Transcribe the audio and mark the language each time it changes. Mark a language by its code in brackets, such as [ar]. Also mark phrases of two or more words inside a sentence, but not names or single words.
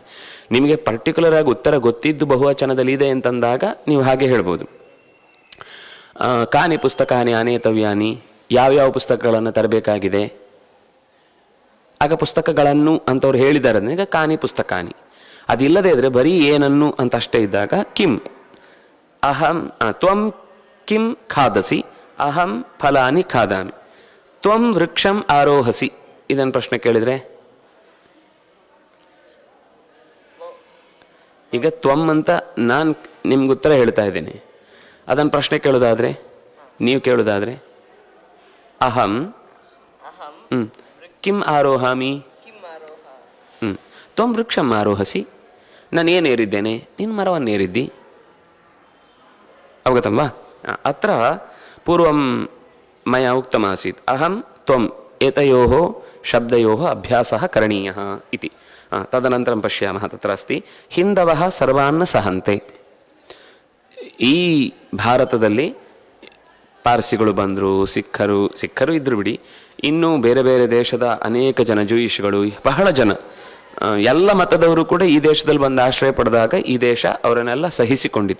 [kn] ನಿಮಗೆ ಪರ್ಟಿಕ್ಯುಲರ್ ಆಗಿ ಉತ್ತರ ಗೊತ್ತಿದ್ದು ಬಹುವಚನದಲ್ಲಿ ಇದೆ ಅಂತಂದಾಗ ನೀವು ಹಾಗೆ ಹೇಳ್ಬೋದು. [sa] ಕಾನಿ ಪುಸ್ತಕಾನಿ ಆನೇತವ್ಯಾನಿ, [kn] ಯಾವ್ಯಾವ ಪುಸ್ತಕಗಳನ್ನು ತರಬೇಕಾಗಿದೆ, ಆಗ ಪುಸ್ತಕಗಳನ್ನು ಅಂತವ್ರು ಹೇಳಿದ್ದಾರೆ ಅಂದ್ರೆ ಈಗ [sa] ಕಾನಿ ಪುಸ್ತಕಾನಿ. [kn] ಅದಿಲ್ಲದೆ ಇದ್ರೆ ಬರೀ ಏನನ್ನು ಅಂತ ಅಷ್ಟೇ ಇದ್ದಾಗ ಕಿಮ್. [sa] ಅಹಂ ತ್ವಂ ಕಿಂ ಖಾದಸಿ, ಅಹಂ ಫಲಾನಿ ಖಾದಾಮಿ. ತ್ವಂ ವೃಕ್ಷಂ ಆರೋಹಸಿ, [kn] ಇದನ್ನು ಪ್ರಶ್ನೆ ಕೇಳಿದ್ರೆ ಈಗ ತ್ವಂ ಅಂತ ನಾನು ನಿಮ್ಗೆ ಉತ್ತರ ಹೇಳ್ತಾ ಇದ್ದೇನೆ, ಅದನ್ನು ಪ್ರಶ್ನೆ ಕೇಳೋದಾದ್ರೆ, ನೀವು ಕೇಳೋದಾದ್ರೆ ಅಹಂ [sa] ಅಹಂ ಕಿಂ ಆರೋಹಾಮಿ ಕಿಂ ಆರೋಹ ತ್ವಂ ವೃಕ್ಷಂ ಆರೋಹಸಿ. [kn] ನಾನು ಏನೇರಿದ್ದೇನೆ, ನಿನ್ನ ಮರವನ್ನೇರಿದ್ದಿ. [sa] ಅವಗತಂ ವಾ? ಅತ್ರ ಪೂರ್ವಂ ಮಯಾ ಉಕ್ತಮಾಸೀತ್ ಅಹಂ ತ್ವಂ ಏತಯೋಃ ಶಬ್ದಯೋಃ ಅಭ್ಯಾಸಃ ಕರಣೀಯಃ ಇತಿ. ತದನಂತರಂ ಪಶ್ಯಾಮಃ. ತತ್ರ ಅಸ್ತಿ ಹಿಂದವಃ ಸರ್ವಾನ್ನ ಸಹಂತೆ. [kn] ಈ ಭಾರತದಲ್ಲಿ ಪಾರ್ಸಿಗಳು ಬಂದರು, ಸಿಖ್ಖರು ಇದ್ರು ಬಿಡಿ, ಇನ್ನೂ ಬೇರೆ ಬೇರೆ ದೇಶದ ಅನೇಕ ಜನ, ಜೂಯಿಷ್ಗಳು, ಬಹಳ ಜನ, ಎಲ್ಲ ಮತದವರು ಕೂಡ ಈ ದೇಶದಲ್ಲಿ ಬಂದು ಆಶ್ರಯ ಪಡೆದಾಗ ಈ ದೇಶ ಅವರನ್ನೆಲ್ಲ ಸಹಿಸಿಕೊಂಡಿತು.